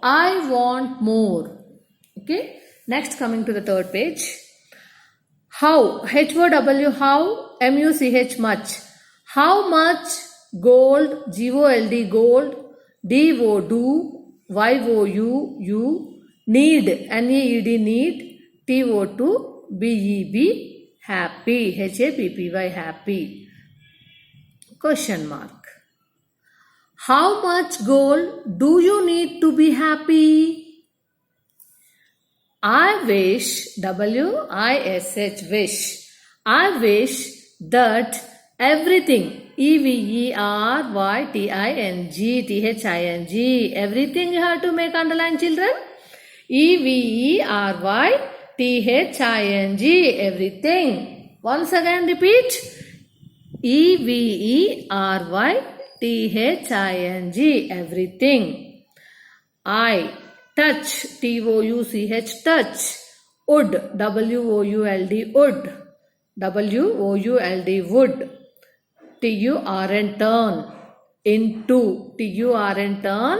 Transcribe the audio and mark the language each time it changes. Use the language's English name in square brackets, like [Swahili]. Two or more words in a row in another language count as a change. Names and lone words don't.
[English] I want more. Okay. Next, coming to the third page. How, H-O-W, how, M-U-C-H, much. How much gold, G-O-L-D, gold, D-O, do, Y-O-U, you, need, N-E-E-D, need, T-O-2, B-E-B, happy, H-A-P-P-Y, happy. Question mark. How much gold do you need to be happy? I wish, W-I-S-H, wish. I wish that everything, E-V-E-R-Y-T-I-N-G, everything you have to make underline, children. E-V-E-R-Y-T-H-I-N-G, everything. Once again repeat. E-V-E-R-Y-T-H-I-N-G, everything. I, touch, T-O-U-C-H, touch. Would, W-O-U-L-D, would. W-O-U-L-D, would. T-U-R-N, turn. Into, T-U-R-N, turn.